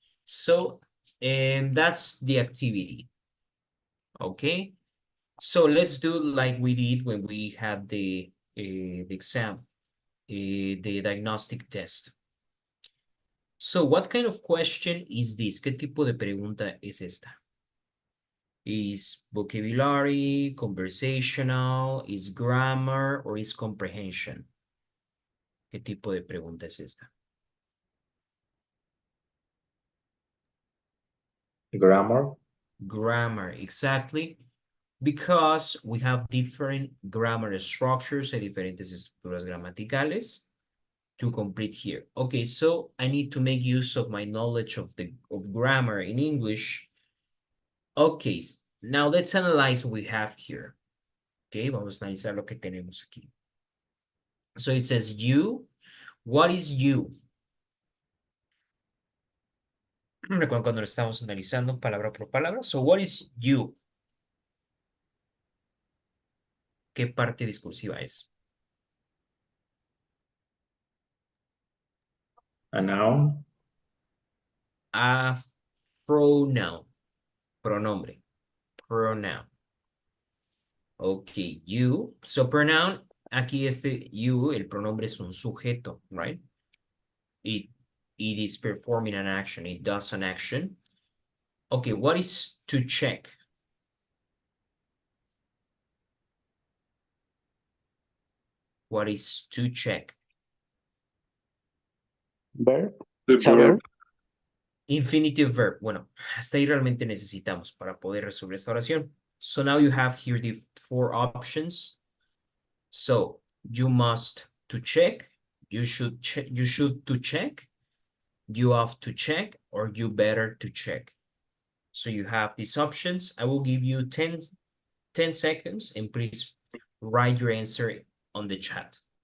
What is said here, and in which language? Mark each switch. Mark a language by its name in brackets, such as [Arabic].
[English] So, and that's the activity. Okay, so let's do like we did when we had the exam, the diagnostic test. So, what kind of question is this? [Spanish] ¿Qué tipo de pregunta es esta? [English] Is vocabulary, conversational, is grammar, or is comprehension? [Spanish] ¿Qué tipo de pregunta es esta? [English] Grammar. Grammar, exactly. Because we have different grammar structures, [Spanish] hay diferentes estructuras gramaticales [English] to complete here. Okay, so I need to make use of my knowledge of grammar in English. Okay, now let's analyze what we have here. Okay, [Spanish] vamos a analizar lo que tenemos aquí. [English] So it says you. What is you? [Spanish] Recuerden cuando lo estamos analizando palabra por palabra. [English] So what is you? [Spanish] ¿Qué parte discursiva es? [English] A noun. A pronoun. Pronombre. Pronoun. Okay, you. So pronoun, aquí you, [Spanish] el pronombre es un sujeto, [English] right? It is performing an action. It does an action. Okay, what is to check? What is to check? Verb. Verb. Infinitive verb. [Spanish] Bueno, hasta ahí realmente necesitamos para poder resolver esta oración. [English] So now you have here the 4 options. So you must to check, you should to check, you have to check, or you better to check. So you have these options. I will give you 10 seconds and please write your answer on the chat.